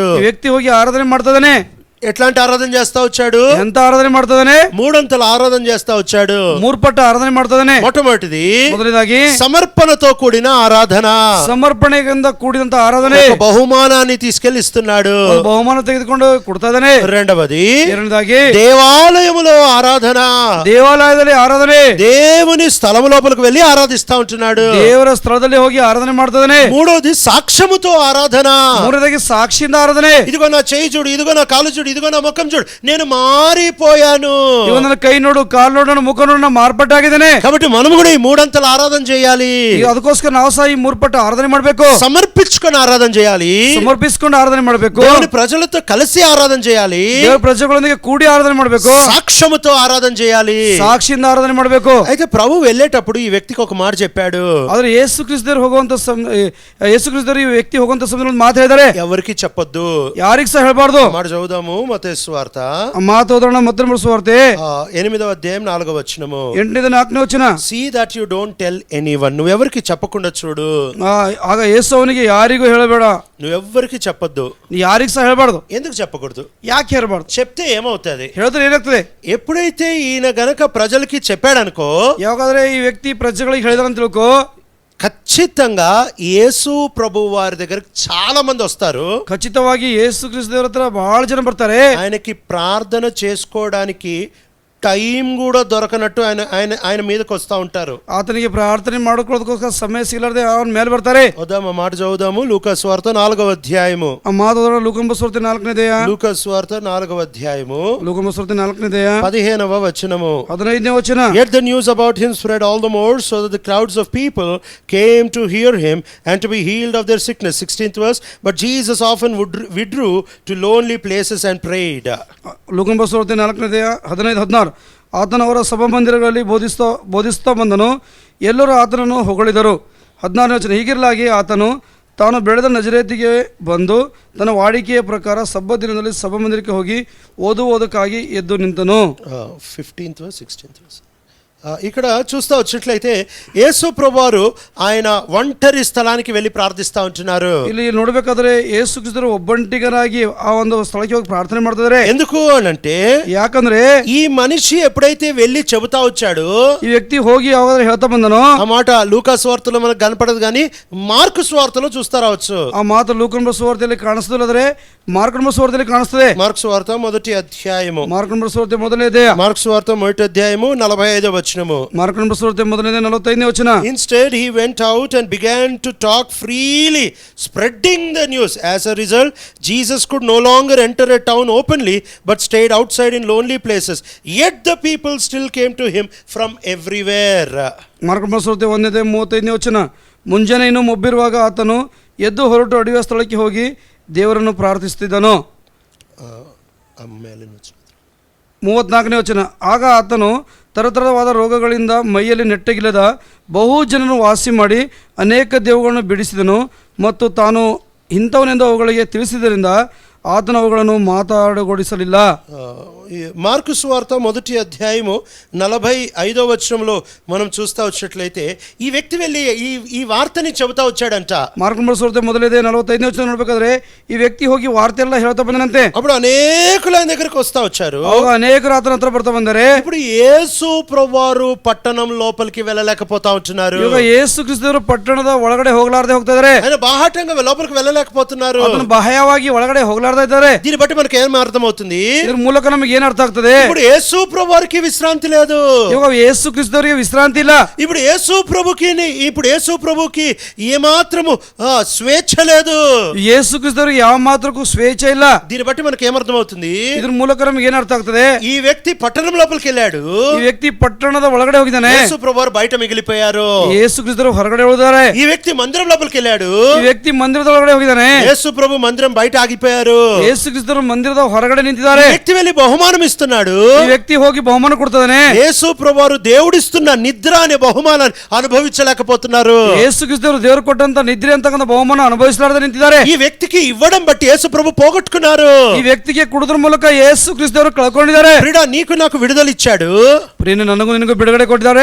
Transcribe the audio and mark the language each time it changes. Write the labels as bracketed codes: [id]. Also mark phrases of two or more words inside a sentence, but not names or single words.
[kn] ಈ ವ್ಯಕ್ತಿ ಹೋಗಿ ಆರಾಧನೆ ಮಾಡ್ತಾ ಇದ್ದಾನೆ. [te] ఎట్లాంటి ఆరాధన చేస్తా వచ్చాడు? [kn] ಎಂತ ಆರಾಧನೆ ಮಾಡ್ತಾ ಇದ್ದಾನೆ? [te] మూడంతల ఆరాధన చేస్తా వచ్చాడు. [kn] 3 ಪಟ್ಟು ಆರಾಧನೆ ಮಾಡ್ತಾ ಇದ್ದಾನೆ. [te] మొట్టమొదటిది, [kn] ಮೊದಲನೇದಾಗಿ [te] సమర్పణతో కూడిన ఆరాధన, [kn] ಸಮರ್ಪಣೆಯಿಂದ ಕೂಡಿದಂತ ಆರಾಧನೆ. [te] ఒక బహుమానాన్ని తీసుకెళ్లి ఇస్తున్నాడు. [kn] ಒಂದು ಬಹುಮಾನ ತೆಗೆದುಕೊಂಡು ಕೊಡ್ತಾ ಇದ್ದಾನೆ. [te] రెండవది, [kn] ಎರಡನೇದಾಗಿ [te] దేవాలయములో ఆరాధన, [kn] ದೇವಾಲಯದಲ್ಲಿ ಆರಾಧನೆ. [te] దేవుని స్థలం లోపలికి వెళ్ళి ఆరాధిస్తా ఉంటున్నాడు. [kn] ದೇವರ ಸ್ಥಳದಲ್ಲಿ ಹೋಗಿ ಆರಾಧನೆ ಮಾಡ್ತಾ ಇದ್ದಾನೆ. [te] మూడోది, సాక్ష్యముతో ఆరాధన. [kn] ಮೂರನೇದಾಗಿ ಸಾಕ್ಷಿಯಿಂದ ಆರಾಧನೆ. [te] ఇదిగో నా చేయి చూడు, ఇదిగో నా కాలు చూడు, ఇదిగో నా ముఖం చూడు, నేను మారిపోయాను. [kn] ಇವಾಗ ನನ್ನ ಕೈ ನೋಡು, ಕಾಲು ನೋಡು, ನನ್ನ ಮುಖ ನೋಡು, ನಾನು ಮಾರ್ಪಟ್ಟಾಗಿದ್ದೇನೆ. [te] కాబట్టి మనము కూడా ఈ మూడంతల ఆరాధన చేయాలి. [kn] ಅದಕ್ಕೋಸ್ಕರ ನಾವು ಸಹ ಈ 3 ಪಟ್ಟು ಆರಾಧನೆ ಮಾಡಬೇಕು. [te] సమర్పించుకొని ఆరాధన చేయాలి. [kn] ಸಮರ್ಪಿಸಿಕೊಂಡು ಆರಾಧನೆ ಮಾಡಬೇಕು. [te] దేవుని ప్రజలతో కలిసి ఆరాధన చేయాలి. [kn] ದೇವರ ಪ್ರಜೆಗಳೊಂದಿಗೆ ಕೂಡಿ ಆರಾಧನೆ ಮಾಡಬೇಕು. [te] సాక్ష్యముతో ఆరాధన చేయాలి. [kn] ಸಾಕ್ಷಿಯಿಂದ ಆರಾಧನೆ ಮಾಡಬೇಕು. [te] అయితే ప్రభు వెళ్ళేటప్పుడు ఈ వ్యక్తికి ఒక మాట చెప్పాడు. [kn] ಆದ್ರೆ ಯೇಸು ಕ್ರಿಸ್ತರು ಹೋಗುವಂತ ಯೇಸು ಕ್ರಿಸ್ತರು ಈ ವ್ಯಕ್ತಿ ಹೋಗುವಂತ ಸಮಯದಲ್ಲಿ ಒಂದು ಮಾತು ಹೇಳಿದ್ದಾರೆ. [te] ఎవరికి చెప్పొద్దు, [kn] ಯಾರಿಗೂ ಸಹ ಹೇಳಬಾರ್ದು. [te] మాట చదువుదాము. మత్తయి సువార్త [kn] ಮಾತು ಓದೋಣ. ಮತ್ತೊಂದು ಸುವಾರ್ತೆ [te] 8వ అధ్యాయం 4వ వచనము. [kn] 8-4 ವಚನ. [en] See that you don't tell anyone. [te] నువ్వెవరికి చెప్పకుండా చూడు. [kn] ಆಗ ಯೇಸು ಅವನಿಗೆ ಯಾರಿಗೂ ಹೇಳಬೇಡ. [te] నువ్వెవ్వరికి చెప్పొద్దు. [kn] ನೀ ಯಾರಿಗೂ ಸಹ ಹೇಳಬಾರ್ದು. [te] ఎందుకు చెప్పకూడదు? [kn] ಯಾಕೆ ಹೇಳಬಾರ್ದು? [te] చెప్తే ఏమవుతుంది? [kn] ಹೇಳಿದ್ರೆ ಏನಾಗ್ತದೆ? [te] ఎప్పుడైతే ఈయన గనక ప్రజలకి చెప్పాడనుకో, [kn] ಯಾವಾಗಾದ್ರೆ ಈ ವ್ಯಕ್ತಿ ಪ್ರಜೆಗಳಿಗೆ ಹೇಳಿದಾರೆ ಅಂತ ತಿಳ್ಕೋ, [te] ఖచ్చితంగా యేసు ప్రభు వారి దగ్గరికి చాలా మంది వస్తారు. [kn] ಖಚಿತವಾಗಿ ಯೇಸು ಕ್ರಿಸ್ತ ದೇವರ ಹತ್ರ ಬಹಳ ಜನ ಬರ್ತಾರೆ. [te] ఆయనకి ప్రార్థన చేసుకోవడానికి టైం కూడా దొరకనట్టు ఆయన ఆయన ఆయన మీదకి వస్తూ ఉంటారు. [kn] ಆತನಿಗೆ ಪ್ರಾರ್ಥನೆ ಮಾಡೋದಕ್ಕೋಸ್ಕರ ಸಮಯ ಸಿಗಲಾರದೆ ಅವನ ಮೇಲೆ ಬರ್ತಾರೆ. [te] వద్దాము మాట చదువుదాము. లూకాసు వార్త 4వ అధ్యాయము. [kn] ಆ ಮಾತುಗಳ ಲೂಕಂಬ ಸುವಾರ್ತೆ 4ನೇದೆಯ [te] లూకాసు వార్త 4వ అధ్యాయము [kn] ಲೂಕಂಬ ಸುವಾರ್ತೆ 4ನೇದೆಯ [te] 15వ వచనము. [kn] 15ನೇ ವಚನ. [en] Yet the news about him spread all the more, so that the crowds of people came to hear him and to be healed of their sickness. 16th verse. But Jesus often withdrew to lonely places and prayed. [kn] ಲೂಕಂಬ ಸುವಾರ್ತೆ 4ನೇದೆಯ 15-16. ಆತನ ಅವರ ಸಭಾಮಂದಿರಗಳಲ್ಲಿ ಬೋಧಿಸ್ತಾ ಬಂದನು. ಎಲ್ಲರೂ ಆತನನ್ನು ಹೊಗಳಿದರು. 16ನೇ ವಚನ. ಹೀಗಿರಲಾಗಿ ಆತನು ತಾನು ಬೆಳೆದ ನಜರೇತಿಗೆ ಬಂದು ತನ್ನ ವಾಡಿಕೆಯ ಪ್ರಕಾರ ಸಬ್ಬತ್ ದಿನದಲ್ಲಿ ಸಭಾಮಂದಿರಕ್ಕೆ ಹೋಗಿ ಓದುವುದಕ್ಕಾಗಿ ಎದ್ದು ನಿಂತನು. [en] 15th verse 16th verse. [te] ఇక్కడ చూస్తూ వచ్చినట్లయితే యేసు ప్రభువారు ఆయన ఒంటరి స్థలానికి వెళ్ళి ప్రార్థిస్తూ ఉంటున్నారు. [kn] ಇಲ್ಲಿ ನೋಡಬೇಕಾದ್ರೆ ಯೇಸು ಕ್ರಿಸ್ತರು ಒಬ್ಬಂಟಿಗರಾಗಿ ಆ ಒಂದು ಸ್ಥಳಕ್ಕೆ ಹೋಗಿ ಪ್ರಾರ್ಥನೆ ಮಾಡ್ತಿದ್ದಾರೆ. [te] ఎందుకు అంటే [kn] ಯಾಕಂದ್ರೆ [te] ఈ మనిషి ఎప్పుడైతే వెళ్ళి చెబుతా వచ్చాడో, [kn] ಈ ವ್ಯಕ್ತಿ ಹೋಗಿ ಯಾವಾಗ ಹೇಳ್ತಾ ಬಂದನೋ, [te] ఆ మాట లూకా సువార్తలో మనకు కనపడదు కానీ మార్కు సువార్తలో చూస్తా రావచ్చు. [kn] ಆ ಮಾತು ಲೂಕನ ಸುವಾರ್ತೆಯಲ್ಲಿ ಕಾಣಿಸ್ತದೆ, ಮಾರ್ಕನ ಸುವಾರ್ತೆಯಲ್ಲಿ ಕಾಣಿಸ್ತದೆ. [te] మార్కు సువార్త 1వ అధ్యాయము. [kn] ಮಾರ್ಕನ ಸುವಾರ್ತೆ ಮೊದಲನೇದೇ. [te] మార్కు సువార్త 1వ అధ్యాయము 45వ వచనము. [kn] ಮಾರ್ಕನ ಸುವಾರ್ತೆ ಮೊದಲನೇದೇ 45ನೇ ವಚನ. [en] Instead he went out and began to talk freely, spreading the news. As a result, Jesus could no longer enter a town openly but stayed outside in lonely places. Yet the people still came to him from everywhere. [kn] ಮಾರ್ಕನ ಸುವಾರ್ತೆ 1ನೇ 35ನೇ ವಚನ. ಮುಂಜಾನೆ ಇನ್ನೂ ಮೊಬ್ಬಿರುವಾಗ ಆತನು ಎದ್ದು ಹೊರಟು ಅಡವಿಯ ಸ್ಥಳಕ್ಕೆ ಹೋಗಿ ದೇವರನ್ನು ಪ್ರಾರ್ಥಿಸುತ್ತಿದ್ದನು. 34ನೇ ವಚನ. ಆಗ ಆತನು ತರತರವಾದ ರೋಗಗಳಿಂದ ಮೈಯಲ್ಲಿ ನೆಟ್ಟಗಿಲ್ಲದ ಬಹು ಜನರನ್ನು ವಾಸಿ ಮಾಡಿ ಅನೇಕ ದೇವಗಳನ್ನು ಬಿಡಿಸಿದನು ಮತ್ತು ತಾನು ಇಂಥವನೆಂದು ಅವುಗಳಿಗೆ ತಿಳಿಸಿದ್ದರಿಂದ ಆತನು ಅವುಗಳನ್ನು ಮಾತಾಡಗೊಡಿಸಲಿಲ್ಲ. [te] మార్కు సువార్త 1వ అధ్యాయము 45వ వచనంలో మనం చూస్తా వచ్చినట్లయితే ఈ వ్యక్తి వెళ్ళి ఈ వార్తని చెబుతా వచ్చాడంట. [kn] ಮಾರ್ಕನ ಸುವಾರ್ತೆ ಮೊದಲನೇ 45ನೇ ವಚನ ನೋಡಬೇಕಾದ್ರೆ ಈ ವ್ಯಕ್ತಿ ಹೋಗಿ ವಾರ್ತೆ ಎಲ್ಲ ಹೇಳ್ತಾ ಬಂದನಂತೆ. [te] అప్పుడు అనేకులు ఆయన దగ్గరికి వస్తా వచ్చారు. [kn] ಅವಾಗ ಅನೇಕರು ಆತನ ಹತ್ರ ಬರ್ತಾ ಬಂದರೆ, [te] ఇప్పుడు యేసు ప్రభువారు పట్టణం లోపలికి వెళ్ళలేకపోతా ఉంటున్నారు. [kn] ಇವಾಗ ಯೇಸು ಕ್ರಿಸ್ತರು ಪಟ್ಟಣದ ಒಳಗಡೆ ಹೋಗಲಾರದೆ ಹೋಗ್ತಾ ಇದ್ದಾರೆ. [te] ఆయన బాహాటంగా లోపలికి వెళ్ళలేకపోతున్నారు. [kn] ಅದನ್ನು ಬಾಹ್ಯವಾಗಿ ಒಳಗಡೆ ಹೋಗಲಾರದೆ ಇದ್ದಾರೆ. [te] దీన్ని బట్టి మనకి ఏం అర్థమవుతుంది? [kn] ಇದ್ರ ಮೂಲಕ ನಮಗೆ ಏನ್ ಅರ್ಥ ಆಗ್ತದೆ? [te] ఇప్పుడు యేసు ప్రభువారికి విశ్రాంతి లేదు. [kn] ಇವಾಗ ಯೇಸು ಕ್ರಿಸ್ತರಿಗೆ ವಿಶ್ರಾಂತಿ ಇಲ್ಲ. [te] ఇప్పుడు యేసు ప్రభుకి ఏమాత్రము స్వేచ్ఛ లేదు. [kn] ಯೇಸು ಕ್ರಿಸ್ತರಿಗೆ ಯಾವ ಮಾತ್ರಕ್ಕೂ ಸ್ವೇಚ್ಛ ಇಲ್ಲ. [te] దీన్ని బట్టి మనకి ఏమర్థమవుతుంది? [kn] ಇದ್ರ ಮೂಲಕ ನಮಗೆ ಏನ್ ಅರ್ಥ ಆಗ್ತದೆ? [te] ఈ వ్యక్తి పట్టణం లోపలికి వెళ్ళాడు. [kn] ಈ ವ್ಯಕ್ತಿ ಪಟ್ಟಣದ ಒಳಗಡೆ ಹೋಗಿದ್ದಾನೆ. [te] యేసు ప్రభువారు బయట మిగిలిపోయారు. [kn] ಯೇಸು ಕ್ರಿಸ್ತರು ಹೊರಗಡೆ ಉಳಿದಾರೆ. [te] ఈ వ్యక్తి మందిరం లోపలికి వెళ్ళాడు. [kn] ಈ ವ್ಯಕ್ತಿ ಮಂದಿರದ ಒಳಗಡೆ ಹೋಗಿದ್ದಾನೆ. [te] యేసు ప్రభు మందిరం బయట ఆగిపోయారు. [kn] ಯೇಸು ಕ್ರಿಸ್ತರು ಮಂದಿರದ ಹೊರಗಡೆ ನಿಂತಿದ್ದಾರೆ. [te] ఈ వ్యక్తి వెళ్ళి బహుమానం ఇస్తున్నాడు. [kn] ಈ ವ್ಯಕ್ತಿ ಹೋಗಿ ಬಹುಮಾನ ಕೊಡ್ತಾನೆ. [te] యేసు ప్రభువారు దేవుడిస్తున్న నిద్ర అనే బహుమానాన్ని అనుభవించలేకపోతున్నారు. [kn] ಯೇಸು ಕ್ರಿಸ್ತರು ದೇವರು ಕೊಟ್ಟಂತ ನಿದ್ರೆ ಅಂತಕ್ಕಂಥ ಬಹುಮಾನ ಅನುಭವಿಸಲಾರದೆ ನಿಂತಿದ್ದಾರೆ. [te] ఈ వ్యక్తికి ఇవ్వడం బట్టి యేసు ప్రభు పోగొట్టుకున్నారు. [kn] ಈ ವ್ಯಕ್ತಿಗೆ ಕೊಡುವುದರ ಮೂಲಕ ಯೇಸು ಕ್ರಿಸ್ತರು ಕಳ್ಕೊಂಡಿದ್ದಾರೆ. [te] ప్రియుడా, నీకు నాకు విడుదల ఇచ్చాడు. [kn] ಪ್ರಿಯನೇ, ನನಗೂ ನಿನಗೂ ಬಿಡುಗಡೆ ಕೊಟ್ಟಿದ್ದಾರೆ.